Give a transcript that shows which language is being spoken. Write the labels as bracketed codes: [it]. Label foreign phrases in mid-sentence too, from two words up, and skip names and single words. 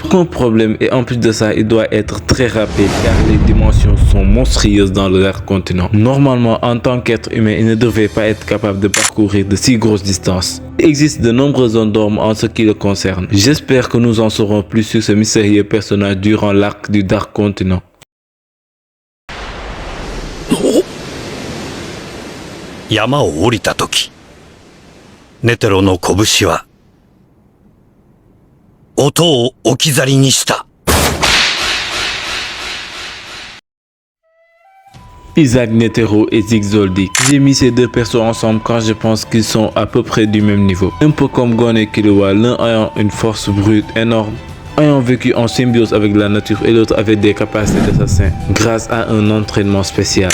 [fr] Aucun problème, et en plus de ça, il doit être très rapide car les dimensions sont monstrueuses dans le Dark Continent. Normalement, en tant qu'être humain, il ne devrait pas être capable de parcourir de si grosses distances. Il existe de nombreuses zones d'ombre en ce qui le concerne. J'espère que nous en saurons plus sur ce mystérieux personnage durant l'arc du Dark Continent. [ja] 山を降りたとき、ネテロの拳は音を置き去りにした。 [fr] Isaac Netero et Zigzoldyck. J'ai mis ces 2 persos ensemble car je pense qu'ils sont à peu près du même niveau. Un peu comme Gon et Killua, l'un ayant une force brute énorme, ayant vécu en symbiose avec la nature et l'autre avec des capacités d'assassin grâce à un entraînement spécial.